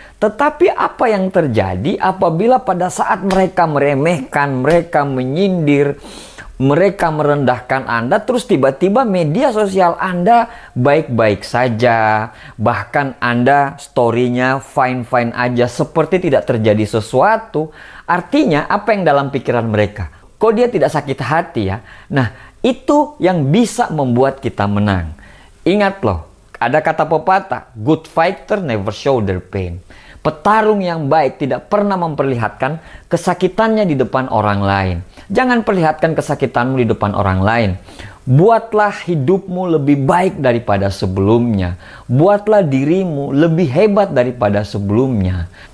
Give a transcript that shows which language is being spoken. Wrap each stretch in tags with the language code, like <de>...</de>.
<id>Tetapi apa yang terjadi apabila pada saat mereka meremehkan, mereka menyindir, mereka merendahkan Anda, terus tiba-tiba media sosial Anda baik-baik saja, bahkan Anda story-nya fine-fine aja, seperti tidak terjadi sesuatu. Artinya apa yang dalam pikiran mereka? Kok dia tidak sakit hati ya? Nah, Itu yang bisa membuat kita menang. Ingat loh, ada kata pepatah,</id> <en>good fighter never show their pain.</en> <id>Petarung yang baik tidak pernah memperlihatkan kesakitannya di depan orang lain. Jangan perlihatkan kesakitanmu di depan orang lain. Buatlah hidupmu lebih baik daripada sebelumnya. Buatlah dirimu lebih hebat daripada sebelumnya.</id>